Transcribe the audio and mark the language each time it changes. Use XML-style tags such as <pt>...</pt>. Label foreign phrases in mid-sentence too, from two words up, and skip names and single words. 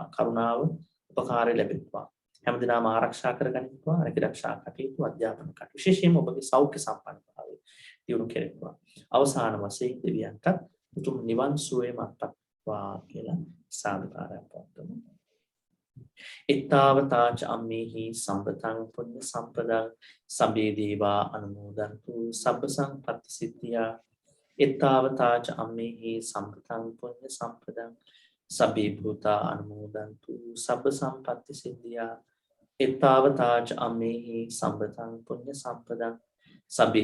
<si>කරුණාව, උපකාරය ලැබෙත්වා. හැමදෙනාම ආරක්ෂා කරගනිත්වා. රැකිරක්ෂා කටයුතු, අධ්‍යාපන කටයුතු විශේෂයෙන්ම ඔබගේ සෞඛ්‍ය සම්පන්නතාවය දියුණු කෙරෙත්වා. අවසාන වශයෙන් දෙවියන්ට උතුම් නිවන් සුවයම අත්පත්වා කියලා සාදුකාරයක් පවත්වමු.</si> <pi>ittavataca ammehi sampatang punya sampadang sabbe deva anumodantu sabba sampatti siddhya ittavataca ammehi sampatang punya sampadang sabbe bhuta anumodantu sabba sampatti siddhya ittavataca ammehi sampatang punya sampadang sabbe</pi>